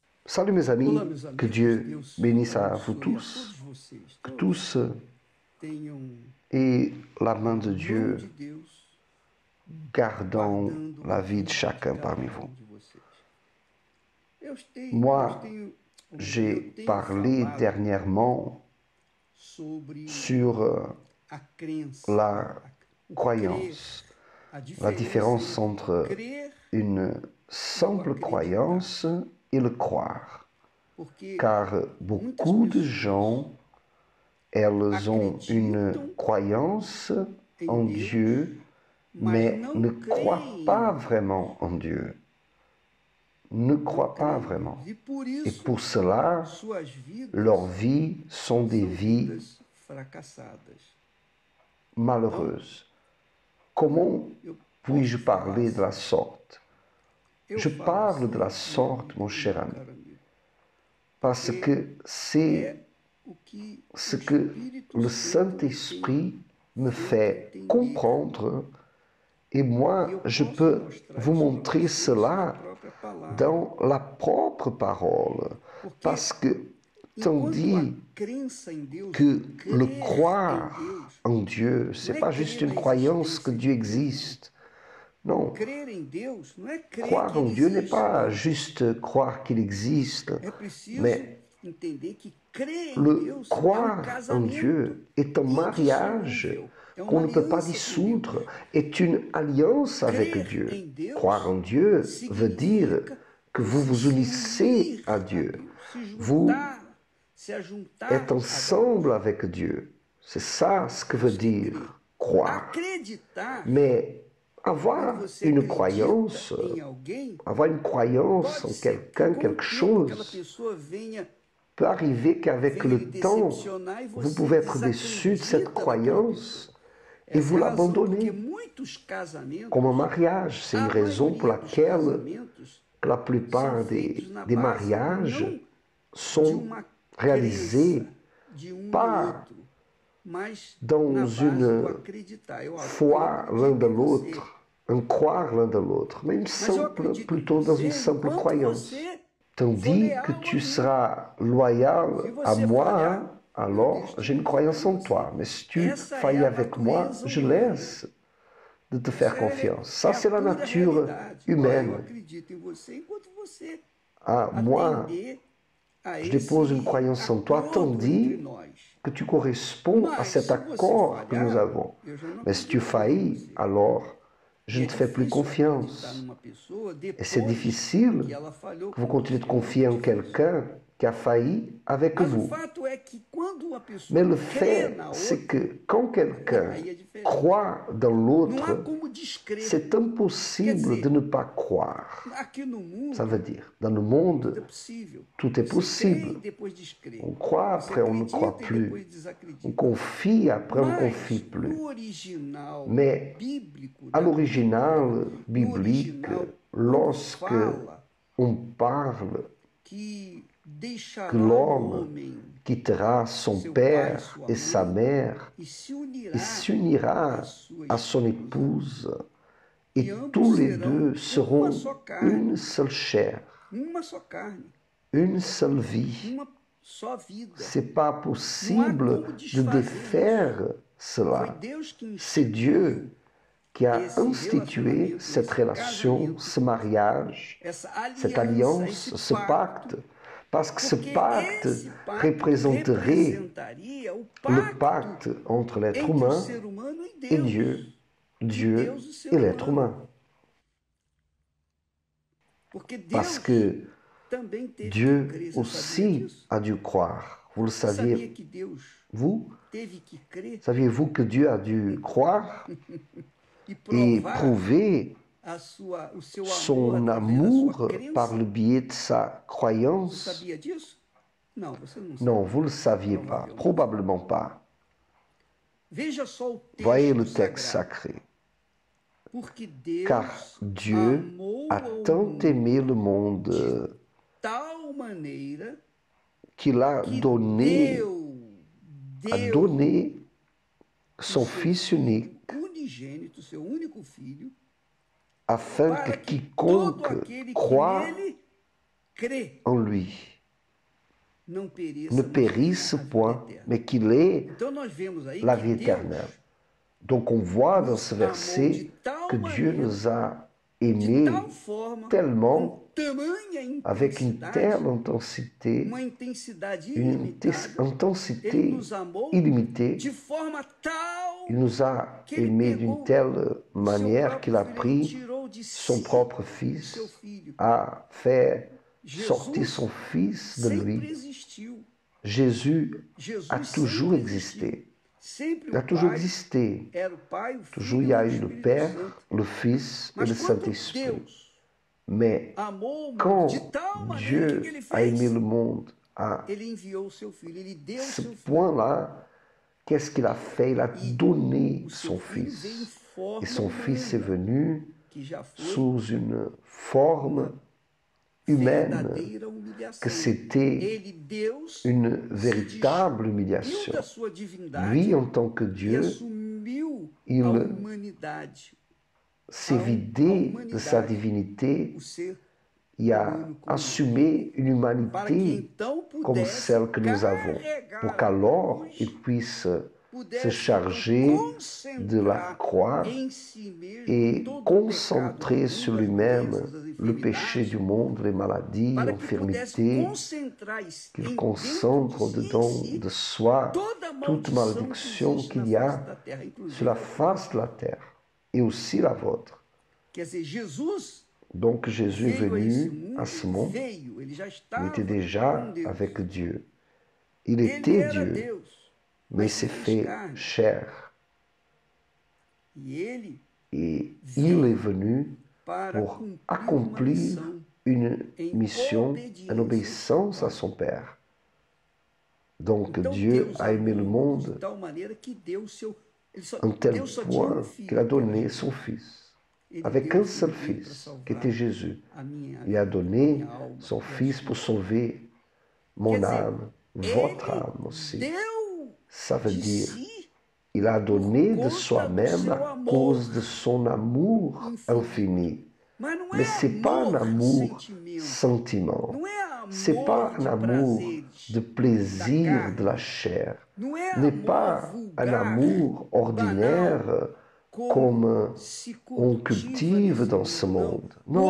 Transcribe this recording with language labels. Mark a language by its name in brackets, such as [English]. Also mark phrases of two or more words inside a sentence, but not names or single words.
[French] Salut mes amis, [Portuguese] Olá, meus que amigos, [French] Dieu [Portuguese] Deus [French] bénisse à vous [Portuguese] abençoe a [French] tous, [Portuguese] todos vocês. que Todos [French] tous [Portuguese] tenham [French] aient la [Portuguese] a [French] main de [Portuguese] mão de [French] Dieu [Portuguese] Deus [French] gardant [Portuguese] guardando [French] la [Portuguese] a [French] vie de [Portuguese] vida de [French] chacun [Portuguese] cada [French] parmi vous. [Portuguese] um de vocês. Eu tenho, eu [French] Moi, [Portuguese] tenho, [French] j'ai [Portuguese] eu tenho [French] parlé [Portuguese] falado [French] dernièrement [Portuguese] sobre [French] sur [Portuguese] a crença, [French] la [Portuguese] o crer, [French] croyance, [Portuguese] a [French] la [Portuguese] diferença [French] différence [Portuguese] entre [French] entre [Portuguese] crer [French] une [Portuguese] e o [French] simple [Portuguese] acreditar. [French] croyance et le croire. [Portuguese] Porque [French] Car [Portuguese] muitas [French] beaucoup de [Portuguese] pessoas [French] gens, elles ont une [Portuguese] acreditam [French] croyance [Portuguese] em [French] en [Portuguese] Deus, [French] Dieu, [Portuguese] mas [French] mais [Portuguese] não [French] ne croient [Portuguese] creem [French] pas [Portuguese] em Deus. [French] vraiment en Dieu. Ne [Portuguese] Não [French] croient pas [Portuguese] creem em [French] vraiment. [Portuguese] Deus. E por [French] Et [Portuguese] isso, [French] pour cela, [Portuguese] suas [French] leurs [Portuguese] vidas [French] vies sont des [Portuguese] são [French] vies [Portuguese] vidas fracassadas. Então, [French] malheureuses. Comment [Portuguese] eu [French] puis-je [Portuguese] posso falar [French] parler de la [Portuguese] assim. [French] sorte? [Portuguese] Eu [French] Je [Portuguese] falo [French] parle de la [Portuguese] assim, [French] sorte, mon cher [Portuguese] meu [French] ami, [Portuguese] caro amigo, [French] parce [Portuguese] porque [French] que c'est [Portuguese] é o que [French] ce [Portuguese] o [French] que [Portuguese] Espírito [French] le [Portuguese] Santo me tem [French] Saint-Esprit me [Portuguese] feito [French] fait [Portuguese] entender. [French] comprendre, et [Portuguese] E [French] moi, [Portuguese] eu [French] je [Portuguese] posso [French] peux [Portuguese] mostrar [French] vous [Portuguese] isso para [French] montrer [Portuguese] vocês na [French] cela [Portuguese] própria palavra. [French] dans la propre parole, [Portuguese] Porque [French] parce que [Portuguese] enquanto a [French] tandis [Portuguese] crença em Deus, [French] que [Portuguese] o [French] le [Portuguese] crer em [French] croire [Portuguese] Deus, [French] en Dieu, c'est [Portuguese] não é [French] pas juste [Portuguese] crer [French] une [Portuguese] na [French] croyance que [Portuguese] existência [French] Dieu [Portuguese] de Deus, não. [French] existe. Non, [Portuguese] Crer em Deus não é crer [French] croire [Portuguese] que [French] en [Portuguese] Ele [French] Dieu n'est [Portuguese] existe, [French] pas [Portuguese] não. [French] juste croire qu'il existe, [Portuguese] É preciso [French] mais [Portuguese] entender que crer em [French] le [Portuguese] Deus é um [French] croire en [Portuguese] casamento [French] Dieu est un mariage [Portuguese] indissolúvel, é [French] qu'on [Portuguese] uma [French] ne peut pas [Portuguese] aliança com Deus. [French] dissoudre, est une alliance avec [Portuguese] Crer [French] Dieu. [Portuguese] em [French] Croire en [Portuguese] Deus [French] Dieu veut dire [Portuguese] significa [French] que vous [Portuguese] você [French] vous [Portuguese] se [French] unissez [Portuguese] unir [French] à [Portuguese] a [French] Dieu. [Portuguese] Deus, se [French] Vous [Portuguese] juntar, se ajuntar [French] êtes [Portuguese] a Deus. [French] ensemble avec Dieu. C'est ça ce que veut [Portuguese] Isso que é crer. [French] dire croire. [Portuguese] Acreditar, [French] Mais [Portuguese] quando [French] avoir [Portuguese] você [French] une [Portuguese] acredita [French] croyance, [Portuguese] em alguém, [French] avoir une croyance [Portuguese] pode [French] en [Portuguese] ser que [French] quelqu'un, [Portuguese] com o [French] quelque [Portuguese] tempo aquela [French] chose, [Portuguese] pessoa venha [French] peut arriver qu'avec [Portuguese] lhe [French] le temps, [Portuguese] decepcionar e [French] vous [Portuguese] você [French] pouvez être déçu de cette [Portuguese] desacredita daquela pessoa. [French] croyance et [Portuguese] Essa [French] vous [Portuguese] é a razão porque [French] l'abandonnez. [Portuguese] muitos casamentos, [French] Comme un mariage, c'est une [Portuguese] a [French] raison pour [Portuguese] maioria dos [French] laquelle [Portuguese] casamentos, [French] la [Portuguese] são [French] plupart [Portuguese] feitos na [French] des [Portuguese] base [French] mariages [Portuguese] não de [French] sont [Portuguese] uma [French] réalisés [Portuguese] crença de um no [French] pas [Portuguese] outro, mas [French] dans [Portuguese] na base do [French] une [Portuguese] acreditar. Eu [French] foi l'un [Portuguese] acredito [French] de [Portuguese] em você, [French] l'autre, un croire l'un de l'autre, mais une [Portuguese] mas eu [French] simple, [Portuguese] acredito em [French] plutôt dans une [Portuguese] você [French] simple [Portuguese] enquanto [French] croyance. [Portuguese] você for [French] Tandis [Portuguese] leal [French] que [Portuguese] a [French] tu [Portuguese] mim. [French] seras [Portuguese] Se [French] loyal à [Portuguese] você [French] moi, [Portuguese] falhar, eu [French] alors [Portuguese] deixo de [French] j'ai une [Portuguese] acreditar [French] croyance [Portuguese] em [French] en [Portuguese] você. [French] toi. Mais si tu [Portuguese] Essa é [French] failles [Portuguese] a [French] avec moi, [Portuguese] natureza [French] je [Portuguese] humana. [French] laisse de te [Portuguese] Isso [French] faire confiance. Ça, [Portuguese] é a [French] c'est la [Portuguese] pura [French] nature [Portuguese] realidade. Ora, eu [French] humaine. [Portuguese] acredito em você enquanto você [French] Ah, moi, [Portuguese] atender a [French] je dépose une [Portuguese] esse [French] croyance en toi, [Portuguese] acordo entre [French] tandis [Portuguese] nós. [French] que tu corresponds à [Portuguese] Mas [French] cet [Portuguese] se você [French] accord que nous [Portuguese] falhar, [French] avons. [Portuguese] eu já não [French] Mais si tu [Portuguese] acredito mais em [French] faillis, [Portuguese] você. [French] alors je [Portuguese] E [French] ne [Portuguese] é [French] te fais plus [Portuguese] difícil acreditar [French] confiance. [Portuguese] numa pessoa [French] Et c'est [Portuguese] depois [French] difficile [Portuguese] que ela falhou [French] que vous [Portuguese] com [French] continuez de [Portuguese] você. [French] confier en [Portuguese] Muito difícil. [French] quelqu'un qui a failli avec [Portuguese] Mas o [French] vous. [Portuguese] fato é que quando uma pessoa [French] Mais le [Portuguese] crê [French] fait, [Portuguese] na [French] c'est [Portuguese] outra, [French] que quand quelqu'un [Portuguese] aí é diferente. [French] croit dans [Portuguese] Não há [French] l'autre, [Portuguese] como descrer. [French] c'est impossible de ne pas croire. [Portuguese] Aqui no mundo, [French] Ça veut dire, dans le [Portuguese] tudo é [French] monde, [Portuguese] possível. [French] tout est [Portuguese] Você crê [French] possible. [Portuguese] e depois descrê. [French] On croit, [Portuguese] Você [French] après on ne croit [Portuguese] acredita e [French] plus. [Portuguese] depois [French] On [Portuguese] desacredita. [French] confie, après on ne [Portuguese] Mas [French] confie plus. [Portuguese] no original [French] Mais [Portuguese] bíblico [French] à [Portuguese] da [French] l'original [Portuguese] Bíblia, no [French] biblique, [Portuguese] original, quando [French] lorsque [Portuguese] fala [French] on parle [Portuguese] que [French] que [Portuguese] deixará o [French] l'homme [Portuguese] homem [French] quittera son [Portuguese] seu pai, [French] père [Portuguese] sua [French] et sa [Portuguese] mãe [French] mère [Portuguese] e se unirá [French] et s'unira [Portuguese] à sua [French] à son [Portuguese] esposa, [French] épouse, [Portuguese] e [French] et [Portuguese] ambos [French] tous les [Portuguese] serão [French] deux [Portuguese] uma [French] seront [Portuguese] só carne, [French] une seule chair, [Portuguese] uma só carne, [French] une seule vie. [Portuguese] uma só vida. [French] C'est pas possible [Portuguese] Não há como [French] de [Portuguese] desfazer [French] défaire [Portuguese] Foi [French] cela. [Portuguese] Deus que [French] C'est [Portuguese] instituiu [French] Dieu qui a [Portuguese] esse [French] institué [Portuguese] relacionamento, [French] cette [Portuguese] esse [French] relation, [Portuguese] casamento, [French] ce mariage, [Portuguese] essa [French] cette [Portuguese] aliança, [French] alliance, [Portuguese] esse [French] ce pacte, parce que ce [Portuguese] porque [French] pacte [Portuguese] esse pacto [French] représenterait [Portuguese] representaria o [French] le [Portuguese] pacto [French] pacte entre l'être [Portuguese] entre o [French] humain [Portuguese] ser humano e [French] et [Portuguese] Deus. [French] Dieu, [Portuguese] De [French] Dieu [Portuguese] Deus e o ser [French] et l'être [Portuguese] humano. [French] humain. [Portuguese] Porque Deus [French] Parce que [Portuguese] também teve [French] Dieu [Portuguese] que crer. Você sabia [French] aussi [Portuguese] disso? [French] a dû croire. Vous le [Portuguese] Você sabia [French] saviez, [Portuguese] que Deus [French] vous? [Portuguese] teve que crer [French] Saviez-vous que Dieu a dû croire [Portuguese] e [French] et [Portuguese] provar [French] prouver [Portuguese] o seu [French] son [Portuguese] amor através da [French] amour [Portuguese] sua crença? [French] par le biais de sa [Portuguese] Você [French] croyance? [Portuguese] sabia disso? Não, você não sabe. [French] Non, vous ne le saviez pas, probablement pas. [Portuguese] Veja só o texto [French] Voyez le texte [Portuguese] sagrado. [French] sacré. [Portuguese] Porque Deus [French] Car Dieu [Portuguese] amou [French] a [Portuguese] ao [French] tant [Portuguese] mundo [French] aimé le monde [Portuguese] de tal maneira [French] qu'il a [Portuguese] que [French] donné, a [Portuguese] deu [French] donné son [Portuguese] o seu [French] Fils [Portuguese] Filho [French] unique [Portuguese] unigênito, seu único filho, [French] afin que [Portuguese] para que todo [French] quiconque [Portuguese] aquele que [French] croit [Portuguese] nele crê [French] en lui [Portuguese] não pereça, [French] ne [Portuguese] mas [French] périsse [Portuguese] tenha a vida [French] point, [Portuguese] eterna. [French] mais qu'il ait [Portuguese] Então nós vemos aí [French] la [Portuguese] que [French] vie [Portuguese] Deus [French] éternelle. Donc on voit dans [Portuguese] nos [French] ce [Portuguese] amou de [French] verset [Portuguese] tal [French] que Dieu [Portuguese] maneira, [French] nous a [Portuguese] de [French] aimés [Portuguese] tal forma, [French] tellement, [Portuguese] com tamanha [French] avec une [Portuguese] intensidade, [French] telle intensité, [Portuguese] uma intensidade [French] une [Portuguese] ilimitada, ele [French] intensité [Portuguese] nos amou [French] illimitée. [Portuguese] de forma tal [French] Il nous a [Portuguese] que ele [French] aimés d'une [Portuguese] pegou [French] telle [Portuguese] o seu [French] manière qu'il a [Portuguese] próprio filho, ele [French] pris [Portuguese] tirou de [French] son [Portuguese] si [French] propre [Portuguese] o seu [French] fils, [Portuguese] filho. [French] a fait sortir [Portuguese] Jesus [French] son fils de [Portuguese] sempre [French] lui. [Portuguese] existiu. [French] Jésus [Portuguese] Jesus [French] a toujours [Portuguese] sempre existiu. [French] existé. [Portuguese] Sempre [French] Il a [Portuguese] o [French] toujours [Portuguese] Pai [French] existé. [Portuguese] era o Pai, o [French] Toujours il [Portuguese] Filho [French] y a [Portuguese] e o [French] eu le [Portuguese] Espírito [French] Père, [Portuguese] Santo. [French] le Fils et [Portuguese] Mas [French] le [Portuguese] quando [French] Saint-Esprit. [Portuguese] Deus [French] Mais [Portuguese] amou o mundo [French] quand [Portuguese] de tal maneira, o que [French] Dieu [Portuguese] ele [French] a aimé [Portuguese] fez? [French] le monde à [Portuguese] Ele enviou o seu Filho, ele deu o [French] ce [Portuguese] seu Filho. [French] point-là, qu'est-ce qu'il a fait? Il a donné [Portuguese] O [French] son [Portuguese] seu Filho veio em [French] Fils. [Portuguese] forma [French] Et son Fils est [Portuguese] humana, [French] venu [Portuguese] que já foi [French] sous une forme humaine, [Portuguese] verdadeira humilhação. [French] que c'était [Portuguese] Ele, Deus, [French] une [Portuguese] se [French] véritable [Portuguese] despiu [French] humiliation. [Portuguese] da sua divindade [French] Lui, en tant que [Portuguese] e [French] Dieu, [Portuguese] assumiu [French] il [Portuguese] a humanidade, [French] s'est [Portuguese] a [French] vidé de sa [Portuguese] humanidade, [French] divinité [Portuguese] o ser [French] et a [Portuguese] humano como [French] assumé une [Portuguese] para que [French] humanité [Portuguese] então [French] comme [Portuguese] pudesse [French] celle que nous avons, pour [Portuguese] carregar a [French] qu'alors [Portuguese] cruz, [French] il puisse se [Portuguese] pudesse [French] charger [Portuguese] então [French] de la [Portuguese] concentrar [French] croix [Portuguese] em si mesmo [French] et [Portuguese] todo o [French] concentrer [Portuguese] pecado, [French] sur [Portuguese] as [French] lui-même [Portuguese] doenças, as [French] le péché [Portuguese] enfermidades, [French] du monde, les maladies, [Portuguese] para que pudesse [French] l'infirmité, [Portuguese] concentrar [French] qu'il [Portuguese] dentro [French] concentre [Portuguese] de si, [French] dedans [Portuguese] em si [French] de soi [Portuguese] toda a [French] toute [Portuguese] maldição que [French] malédiction [Portuguese] existe [French] qu'il [Portuguese] na [French] y [Portuguese] face [French] a [Portuguese] da terra, [French] sur [Portuguese] inclusive [French] la [Portuguese] a [French] face de la terre et aussi la vôtre. [Portuguese] Quer dizer, Jesus [French] Donc Jésus est [Portuguese] veio a esse [French] venu à ce [Portuguese] mundo, [French] monde, [Portuguese] veio, ele já [French] il [Portuguese] estava [French] était [Portuguese] com [French] déjà [Portuguese] Deus. [French] avec Dieu. Il [Portuguese] Ele [French] était [Portuguese] era [French] Dieu, [Portuguese] Deus, [French] mais [Portuguese] mas [French] il [Portuguese] se [French] s'est [Portuguese] fez [French] fait [Portuguese] carne. [French] chair. [Portuguese] E ele [French] Et il est venu [Portuguese] para [French] pour [Portuguese] cumprir uma [French] accomplir [Portuguese] missão [French] une [Portuguese] em [French] mission en obéissance à son Père. Donc [Portuguese] Então [French] Dieu [Portuguese] Deus [French] a aimé [Portuguese] amou [French] le [Portuguese] o mundo de [French] monde [Portuguese] tal maneira que deu o seu [French] un tel [Portuguese] Deus só tinha um [French] point [Portuguese] filho, [French] qu'il a [Portuguese] que era [French] donné [Portuguese] Jesus. [French] son Fils. [Portuguese] Ele [French] Avec [Portuguese] deu [French] un [Portuguese] o [French] seul [Portuguese] filho dele para [French] Fils, [Portuguese] salvar [French] qui était Jésus. [Portuguese] a minha [French] Il a [Portuguese] vida, [French] donné [Portuguese] minha alma [French] son [Portuguese] e a [French] Fils [Portuguese] sua. [French] pour sauver [Portuguese] Quer [French] mon [Portuguese] dizer, [French] âme, votre [Portuguese] ele [French] âme aussi. [Portuguese] deu [French] Ça veut [Portuguese] de [French] dire, [Portuguese] si [French] il a donné [Portuguese] por [French] de [Portuguese] conta do [French] soi-même [Portuguese] seu [French] à [Portuguese] amor [French] cause de son amour infini. [Portuguese] Mas não [French] Mais [Portuguese] é [French] ce n'est pas un [Portuguese] amor [French] amour [Portuguese] sentimento, [French] sentiment. [Portuguese] não é [French] Ce n'est pas [Portuguese] amor [French] un [Portuguese] de [French] amour [Portuguese] prazeres, [French] de [Portuguese] da [French] plaisir [Portuguese] carne. [French] de la chair. [Portuguese] Não é [French] N'est [Portuguese] amor [French] pas un [Portuguese] vulgar, [French] amour ordinaire [Portuguese] banal, [French] comme [Portuguese] se [French] on [Portuguese] cultiva [French] cultive [Portuguese] nesse [French] dans ce [Portuguese] mundo, não. [French] monde. [Portuguese] O [French] Non,